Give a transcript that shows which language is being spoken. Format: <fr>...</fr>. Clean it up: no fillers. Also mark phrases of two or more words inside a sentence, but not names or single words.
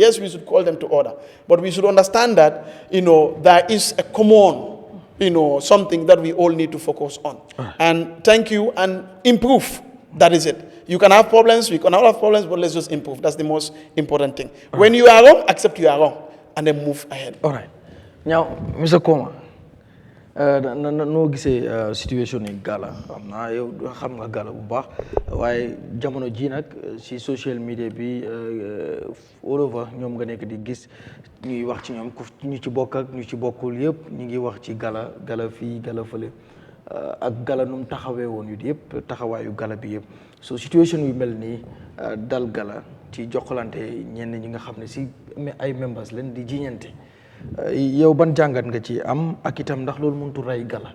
<en>Yes, we should call them to order. But we should understand that, there is a common, something that we all need to focus on. And thank you, and improve. That is it. You can have problems, we can all have problems, but let's just improve. That's the most important thing. When you are wrong, accept you are wrong, and then move ahead. All right. Now, Mr.</en> <wo>Koma, no gisee situation in GALA am naa yow xam nga GALA bu baax waaye jamono ji nag si</wo> <en>social media</en> <wo>bi</wo> <en>all over</en> <wo>ñoom nga nekk di gis ñuy wax ci ñoom ñu ci bokk ak ñu ci bokkul yëpp ñu ngi wax ci GALA fii GALA fële ak GALA nu mu taxawee woon yu yëpp taxawaayu GALA bi yëpp so situation yu mel nii dal GALA ci jokkalante ñenn ñi nga xam ne si ay members leen di jiñante yow ban jàngat nga ci am ak itam ndax loolu mënut a rey gala.</wo>